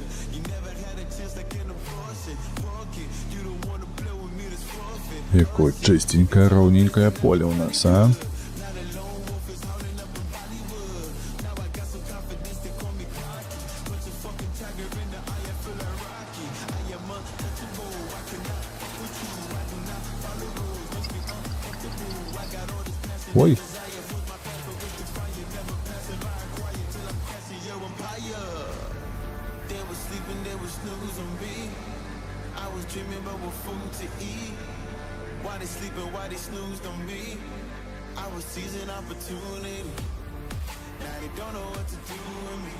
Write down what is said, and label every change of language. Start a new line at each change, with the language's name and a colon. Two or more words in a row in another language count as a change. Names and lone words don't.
English: You never had a chance like an abortion. Fuck it, you don't wanna play with me, this forfeit.
Russian: Якое чистенькое, ровненькое поле у нас, а? Ой.
English: They was sleeping, they was snooze on me. I was dreaming about what food to eat. Why they sleeping, why they snoozed on me? I was seizing opportunity. Now they don't know what to do with me.